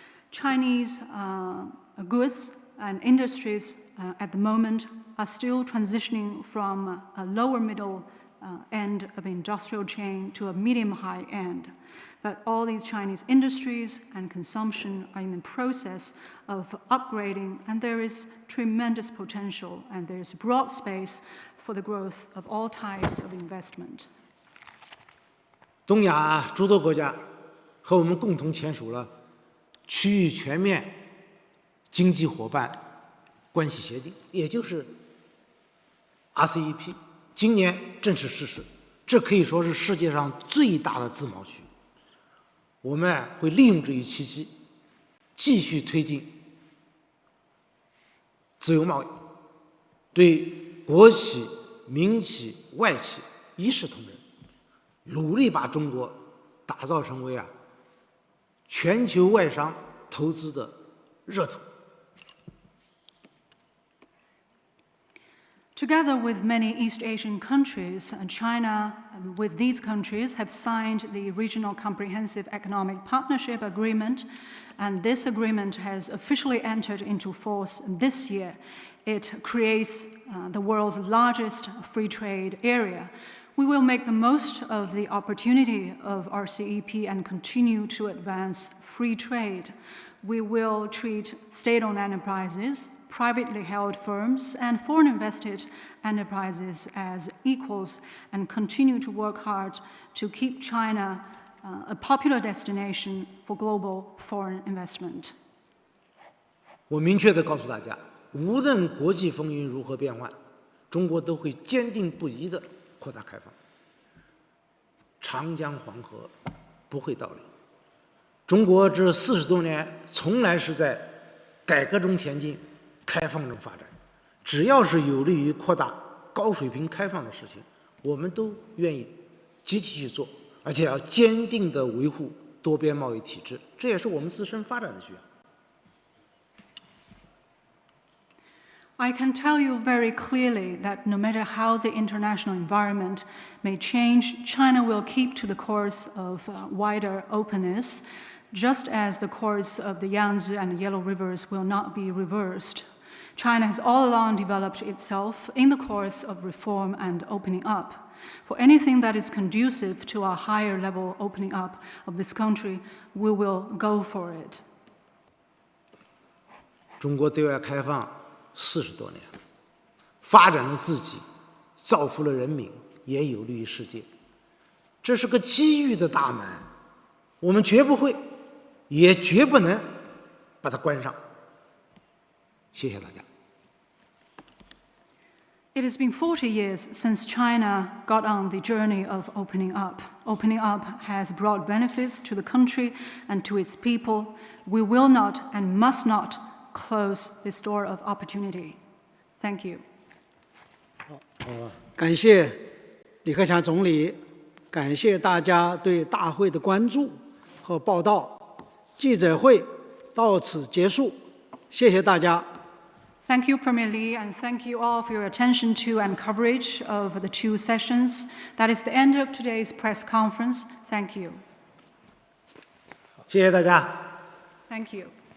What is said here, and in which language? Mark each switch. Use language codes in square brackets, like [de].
[en] Chinese goods and industries at the moment are still transitioning from a lower middle end of industrial chain to a medium-high end. But all these Chinese industries and consumption are in the process of upgrading, and there is tremendous potential, and there is broad space for the growth of all types of investment. [zh] 东亚诸多国家和我们共同签署了区域全面经济伙伴关系协定，也就是 RCEP， 今年正式实施。这可以说是世界上最大的自贸区。我们会利用这一契机，继续推进自由贸易，对国企、民企、外企一视同仁，努力把中国打造成为全球外商投资的热土。 [en] Together with many East Asian countries, China, with these countries, have signed the Regional Comprehensive Economic Partnership Agreement, and this agreement has officially entered into force this year. It creates the world's largest free trade area. We will make the most of the opportunity of RCEP and continue to advance free trade. We will treat state-owned enterprises, privately held firms, and foreign invested enterprises as equals and continue to work hard to keep China a popular destination for global foreign investment. [zh] 我明确地告诉大家，无论国际风云如何变幻，中国都会坚定不移地扩大开放。长江黄河不会倒流。中国这40多年从来是在改革中前进，开放中发展。只要是有利于扩大高水平开放的事情，我们都愿意积极去做，而且要坚定地维护多边贸易体制，这也是我们自身发展的需要。 [en] I can tell you very clearly that no matter how the international environment may change, China will keep to the course of wider openness, just as the course of the Yangtze and the Yellow Rivers will not be reversed. China has all along developed itself in the course of reform and opening up. For anything that is conducive to a higher level opening up of this country, we will go for it. [zh] 中国对外开放40多年，发展了自己，造福了人民，也有利于世界。这是个机遇的大门，我们绝不会，也绝不能把它关上。谢谢大家。 [en] It has been 40 years since China got on the journey of opening up. Opening up has brought benefits to the country and to its people. We will not and must not close this door of opportunity. Thank you. [zh] 感谢李克强总理，感谢大家对大会的关注和报道。记者会到此结束，谢谢大家。 [en] Thank you, Premier Li, and thank you all for your attention to and coverage of the two sessions. That is the end of today's press conference. Thank you. [zh] 谢谢大家。 [en] Thank you.